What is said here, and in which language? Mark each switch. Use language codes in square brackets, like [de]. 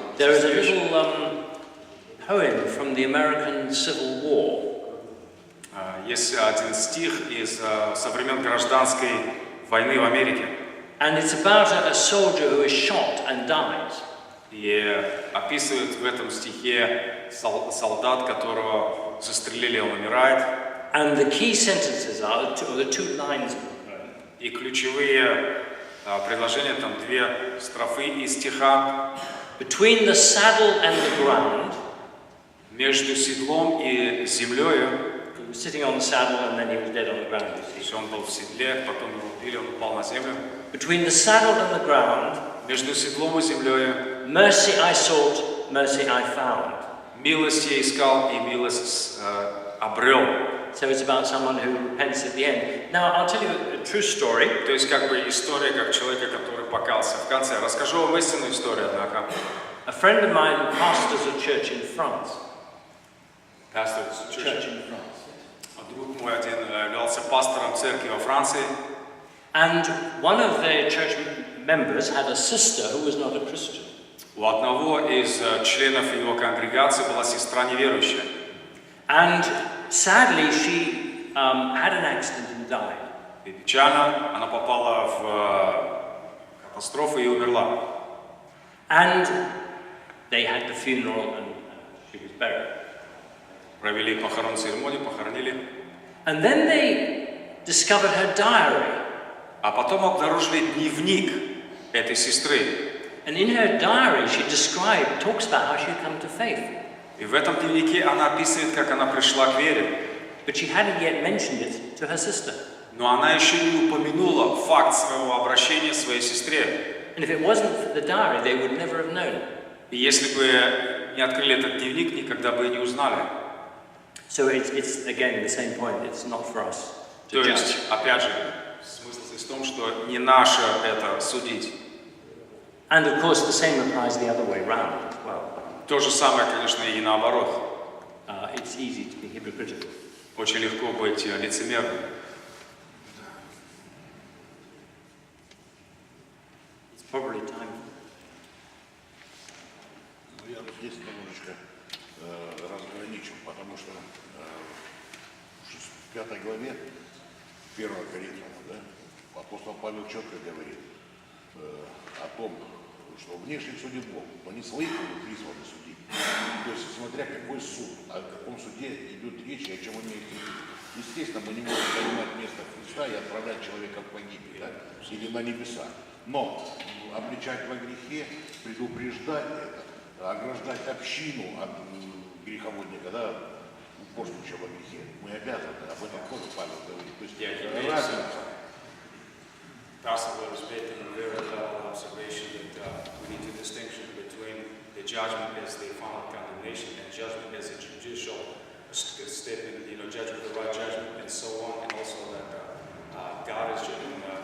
[en] There is a little poem from the American Civil War. [ru] Есть один стих из со времен гражданской войны в Америке. [en] And it's about a soldier who is shot and dies. [ru] И описывает в этом стихе солдат, которого застрелили, он умирает. [en] And the key sentences are, or the two lines. [ru] И ключевые предложения, там две строфы из стиха. [en] Between the saddle and the ground. [ru] Между седлом и землей. [en] He was sitting on the saddle and then he was dead on the ground. [ru] Он был в седле, потом его убили, он упал на землю. [en] Between the saddle and the ground. [ru] Между седлом и землей. [en] Mercy I sought, mercy I found. [ru] Милость я искал и милость обрел. [en] So it's about someone who repents at the end. Now I'll tell you a true story. [ru] То есть как бы история как человека, который покаялся в конце. Расскажу вам истинную историю, однако. [en] A friend of mine pastors a church in France. Pastors Church in France. [ru] Друг мой один являлся пастором церкви во Франции. [en] And one of their church members had a sister who was not a Christian. [ru] У одного из членов его конгрегации была сестра неверующая. [en] And sadly, she had an accident and died. [ru] И печально, она попала в катастрофу и умерла. [en] And they had the funeral and she was buried. [ru] Провели похоронную церемонию, похоронили. [en] And then they discovered her diary. [ru] А потом обнаружили дневник этой сестры. [en] And in her diary, she talks about how she had come to faith. [ru] И в этом дневнике она описывает, как она пришла к вере. [en] But she hadn't yet mentioned it to her sister. [ru] Но она еще не упомянула факт своего обращения своей сестре. [en] And if it wasn't for the diary, they would never have known. [ru] И если бы не открыли этот дневник, никогда бы и не узнали. [en] So it's again the same point. It's not for us to [ru] То есть, [en] judge. [ru] опять же, смысл здесь в том, что не наше это судить. [en] And of course, the same applies the other way round as well. [ru] То же самое, конечно, и наоборот. [en] It's easy to be hypocritical. [ru] Очень легко быть лицемерным. [en] It's probably time. [ru] Я тут здесь немножечко разграничу, потому что в 5 главе 1 Коринфянам, да, апостол Павел четко говорит о том, что внешне судит Бог, но не своих призваны судить. То есть, смотря какой суд, о каком суде идет речь и о чем имеет речь. Естественно, мы не можем занимать место Христа и отправлять человека в погибель, да, или на небеса. Но обличать во грехе, предупреждать это, ограждать общину от греховодника, да, упорствующего во грехе. Мы обязаны, об этом тоже Павел говорит. То есть разница. [en] Pastor was making a very valid observation that we need to distinction between the judgment as the final condemnation and judgment as a judicial statement, judgment, the right judgment, and so on, and also that God is judging.